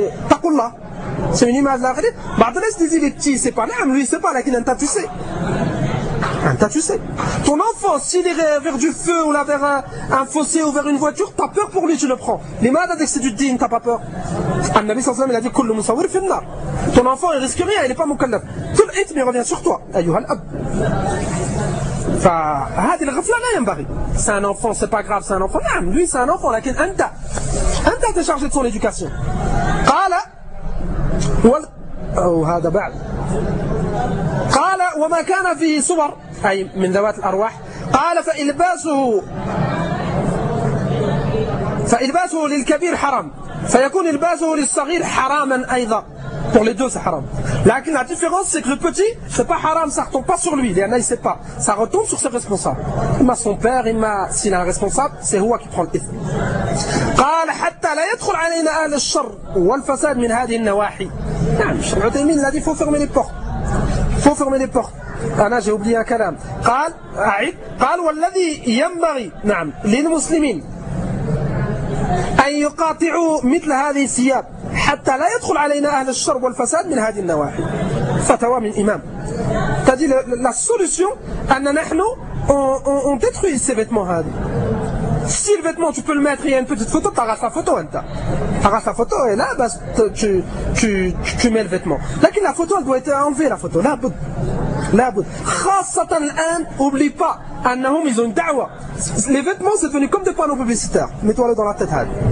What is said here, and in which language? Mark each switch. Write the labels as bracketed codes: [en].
[fr] تقول الله c'est une image de la réalité [ar] بعض الناس [fr] disent il est petit il sait pas non lui il sait pas لكن أنت tu sais ton enfant s'il irait vers du feu ou là vers un fossé ou vers une voiture t'as peur pour lui tu le prends les malades dès que c'est du din t'as pas peur [ar] النبي صلى الله عليه وسلم [fr] il a dit [ar] كل مصور في النار [fr] ton enfant il risque rien il est pas mukallaf tout le hitm il revient sur toi ayuha al-ab [ar] فهذه الغفلة لا ينبغي. [fr] C'est un enfant, c'est pas grave, c'est un enfant. نعم, lui c'est un enfant, [ar] لكن أنت أنت [fr] تشارجي de son éducation. [ar] قال وال أو هذا بعد. قال وما كان فيه صور أي من ذوات الأرواح. قال فإلباسه للكبير حرام. فيكون إلباسه للصغير حراما أيضا. [fr] Pour les deux, c'est haram. Mais la différence, c'est que le petit, c'est pas haram, ça retombe pas sur lui. Il y en a, il sait pas. Ça retombe sur ses responsables. Il m'a son père, il m'a, s'il est un responsable, c'est lui qui prend le ithm. [ar] قال حتى لا يدخل علينا أهل الشر والفساد من هذه النواحي. [fr] نعم, شرع تيمين l'a dit, faut fermer les portes. Faut fermer les portes. أنا j'ai oublié un كلام. [ar] قال, أعيد, قال والذي ينبغي, نعم, للمسلمين أن يقاطعوا مثل هذه الثياب. حتى لا يدخل علينا أهل الشر والفساد من هذه النواحي فتوى من إمام تدي لا solution أن نحن [fr] on détruit ces vêtements [ar] هذه. [fr] Si le vêtement tu peux le mettre, il y a une petite photo, t'arraches la photo, hein, t'arraches la photo et là bah, tu mets le vêtement. لكن la photo elle doit être enlevée, la photo là بد là بد [ar] خاصة الآن. [fr] Oublie pas أنهم ils ont une da'wa. Les vêtements c'est devenu comme des panneaux publicitaires, mets-toi le dans la tête هذه.